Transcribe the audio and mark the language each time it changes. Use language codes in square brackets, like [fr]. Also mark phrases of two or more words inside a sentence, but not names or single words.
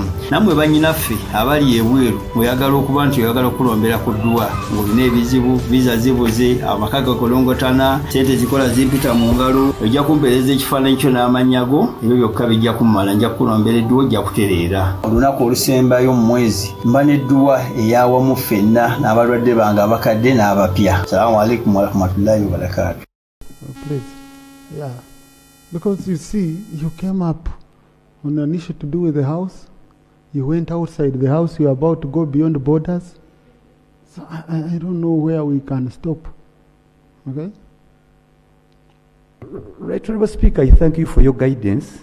[lg] Nammwe bannyinaffe abali ebweru oyagala okuba nti oyagala okulombera ku ddwa ng'olina ebizibu, viza zibuze, amaka gakolongotana, sente zikola zimpita mu ngalo, ojja kumpeereza ekifaananyi kyo n'amannya go, ebyo byokka bijja kummala, nja kukulombera edduwa ojja kutereera. Olunaku olusembayo mu mwezi mba n'edduwa ey'awamu ffenna n'abalwadde bange abakadde n'abapya. [ar] السلام عليكم ورحمة الله وبركاته. [en] Please. Yeah. Because you see, you came up on an issue to do with the house. You went outside the house. You're about to go beyond borders. So I don't know where we can stop. Okay? Right, Honourable Speaker, I thank you for your guidance.